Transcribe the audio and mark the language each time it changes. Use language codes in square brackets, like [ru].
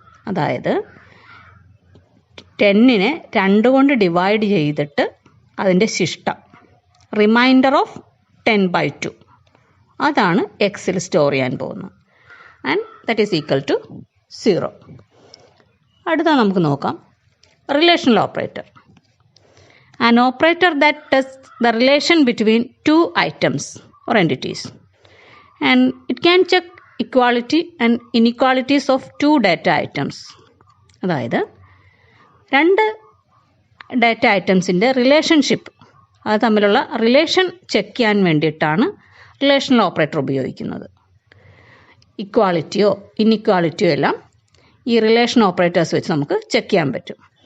[ml] അതായത് 10നെ 2 കൊണ്ട് ഡിവൈഡ് ചെയ്തിട്ട് അതിൻ്റെ ശിഷ്ടം [en] remainder of 10/2 [ml] അതാണ് എക്സിൽ സ്റ്റോർ ചെയ്യാൻ പോകുന്നത്. [en] And that is equal to 0. [ml] അടുത്ത നമുക്ക് നോക്കാം [en] Relational operator. An operator that test the relation between 2 items or entities and it can check equality and inequalities of 2 data items. [ml] അതായത് 2 ഡാറ്റ ഐറ്റംസിൻ്റെ റിലേഷൻഷിപ്പ്, അത് തമ്മിലുള്ള റിലേഷൻ ചെക്ക് ചെയ്യാൻ വേണ്ടിയിട്ടാണ് relational operator ഉപയോഗിക്കുന്നത്. ഇക്വാളിറ്റിയോ ഇൻഇക്വാളിറ്റിയോ എല്ലാം ഈ റിലേഷൻ ഓപ്പറേറ്റേഴ്സ് വെച്ച് നമുക്ക് ചെക്ക് ചെയ്യാൻ പറ്റും.